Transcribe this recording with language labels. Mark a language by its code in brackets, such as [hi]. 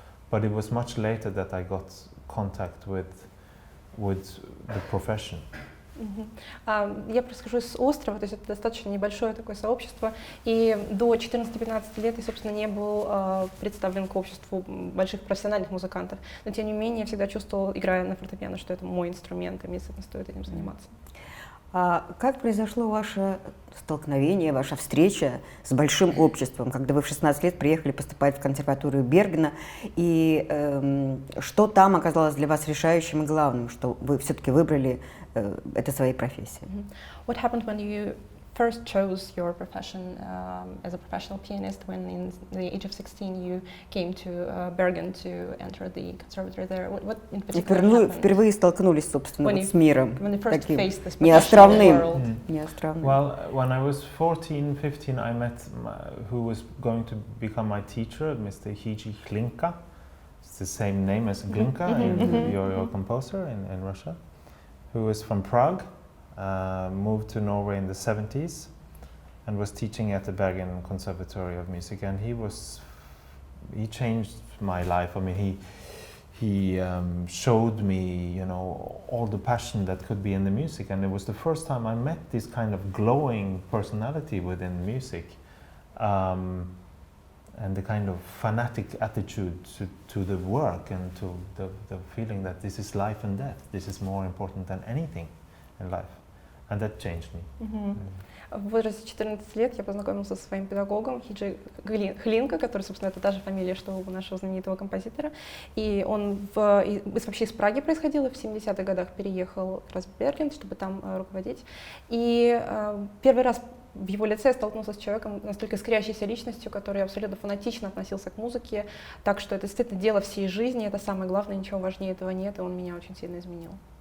[en] But it was much later that I got contact with the profession. [ru] Я происхожу с острова, то есть это достаточно небольшое такое сообщество, и до 14-15 лет я, собственно, не был представлен к обществу больших профессиональных музыкантов, но тем не менее я всегда чувствовал, играя на фортепиано, что это мой инструмент, и мне стоит этим заниматься. А как произошло ваше столкновение, ваша встреча с большим обществом, когда вы в 16 лет приехали поступать в консерваторию Бергена, и что там оказалось для вас решающим и главным, что вы все-таки выбрали это своей профессией? [en] What happened when you first chose your profession as a professional pianist when in the age of 16 you came to Bergen to enter the conservatory there? What in particular happened? [ru] Впервые столкнулись, собственно, с миром [en] when you first [ru] таким [en] faced this [ru] неостровным. [en] world? Well, when I was 14, 15, I met who was going to become my teacher, Mr. Hiji Hlinka. It's the same name as Glinka, your composer in Russia, who was from Prague. Moved to Norway in the 70s and was teaching at the Bergen Conservatory of Music, and he changed my life. I mean, he showed me, you know, all the passion that could be in the music, and it was the first time I met this kind of glowing personality within music, and the kind of fanatic attitude to the work and to the feeling that this is life and death. This is more important than anything in life. And that changed me. [ru] В возрасте 14 лет я познакомился со своим педагогом Хиджи Хлинка, который, собственно, это та же фамилия, что у нашего знаменитого композитора. И он вообще из Праги происходил, и в 70-х годах переехал как раз в Берген, чтобы там руководить. И первый раз в его лице я столкнулся с человеком, настолько искрящейся личностью, который абсолютно фанатично относился к музыке, так что это действительно дело всей жизни, это самое главное, ничего важнее этого нет, и он меня очень сильно изменил.